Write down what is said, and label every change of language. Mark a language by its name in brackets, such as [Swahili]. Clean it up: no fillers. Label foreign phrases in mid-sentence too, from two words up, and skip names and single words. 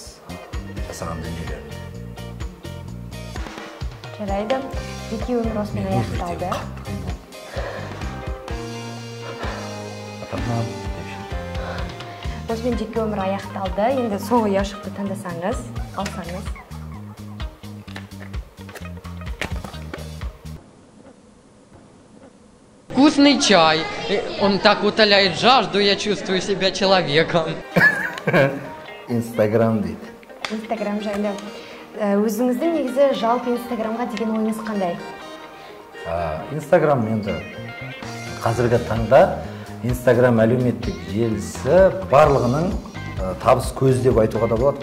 [Kazakh] Жасаған дүниелерін. Жарайды. Жеке өмір осымен аяқталды. Осымен жеке өмір аяқталды. Енді соңғы ұяшықты таңдасаңыз, алсаңыз. [Russian] Вкусный чай. Он так утоляет жажду, я чувствую себя человеком. [Kazakh] Инстаграм дейді. Инстаграм жайлы. Өзіңіздің негізі жалпы Инстаграмға деген ойыңыз қандай? Инстаграм енді қазіргі таңда Инстаграм әлеуметтік желісі барлығының табыс көзі деп айтуға да болады.